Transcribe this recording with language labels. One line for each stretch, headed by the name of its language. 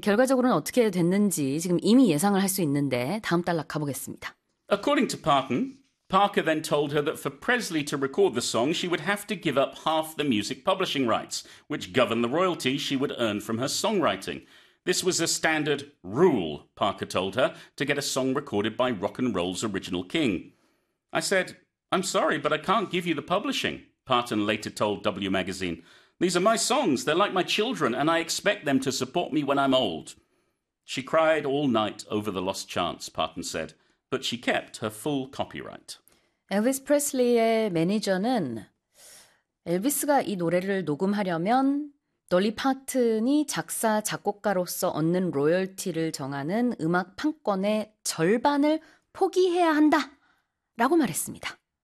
Korean: 결과적으로는 어떻게 됐는지 지금 이미 예상을 할수 있는데 다음 단락 가보겠습니다.
English: According to Parkin, Parker then told her that for Presley to record the song, she would have to give up half the music publishing rights, which govern the royalty she would earn from her songwriting. This was a standard rule, Parker told her, to get a song recorded by rock and roll's original king. I said, I'm sorry, but I can't give you the publishing, Parton later told W Magazine. These are my songs, they're like my children, and I expect them to support me when I'm old. She cried all night over the lost chance, Parton said, but she kept her full copyright.
Korean: 엘비스 프레슬리의 매니저는 엘비스가 이 노래를 녹음하려면 돌리 파튼이 작사, 작곡가로서 얻는 로열티를 정하는 음악 판권의 절반을 포기해야 한다! 라고 말했습니다.